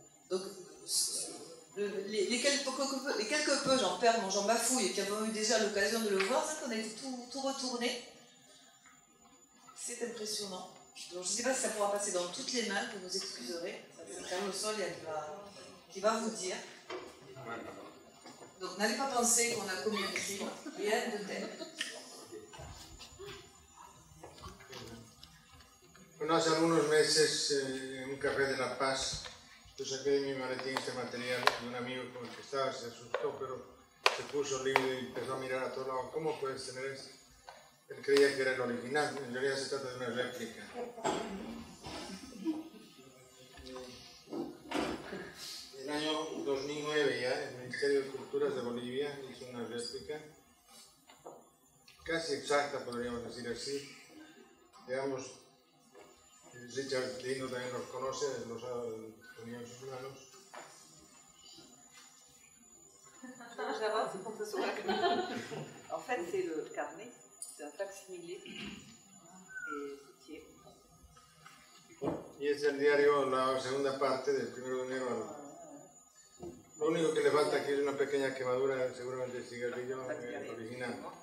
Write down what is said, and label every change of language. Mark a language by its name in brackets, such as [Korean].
[French] Donc, les quelques peu, j'en bafouille, et qui avons eu déjà l'occasion de le voir, c'est qu'on a été tout retourné. C'est impressionnant. Donc, je ne sais pas si ça pourra passer dans toutes les mains, vous nous excuserez. C'est Carlos Soria qui va vous dire. Donc, n'allez pas penser qu'on a commis un crime, rien de tel. [Spanish] Bueno, hace algunos meses, en un café de La Paz, yo saqué de mi maletín este material de un amigo con el que estaba, se asustó, pero se puso libre y empezó a mirar a todos lados. ¿Cómo puedes tener esto? Él creía que era el original, en realidad se trata de una réplica. En el año 2009 ya, el Ministerio de Culturas de Bolivia hizo una réplica, casi exacta podríamos decir así, digamos. Richard Dino también los conoce, los ha tenido en sus manos. [French] En fait, c'est le carnet, c'est un facsimilé et [Spanish] Y es el diario, la segunda parte, del 1 de enero al... Lo único que le falta aquí es una pequeña quemadura, seguramente el cigarrillo original.